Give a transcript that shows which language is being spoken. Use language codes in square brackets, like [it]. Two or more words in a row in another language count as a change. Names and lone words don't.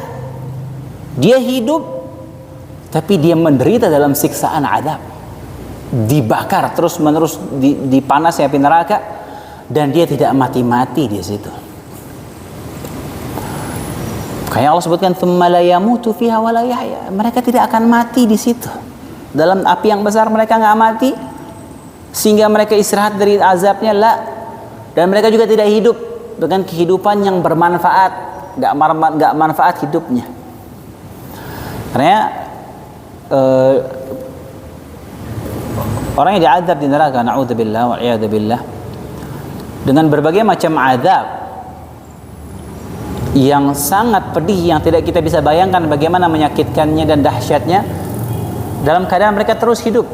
[id] Dia hidup tapi dia menderita dalam siksaan azab, dibakar terus menerus di panas api neraka, dan dia tidak mati-mati di situ. Kayak Allah sebutkan [ar] ثم لا يموت فيها ولا يحيى. [id] Mereka tidak akan mati di situ. Dalam api yang besar mereka nggak mati sehingga mereka istirahat dari azabnya, la. Dan mereka juga tidak hidup dengan kehidupan yang bermanfaat, nggak manfaat hidupnya. Karena orang yang diazab di neraka, [ar] نعوذ بالله وعياذا بالله, [id] dengan berbagai macam azab yang sangat pedih, yang tidak kita bisa bayangkan bagaimana menyakitkannya dan dahsyatnya, dalam keadaan mereka terus hidup.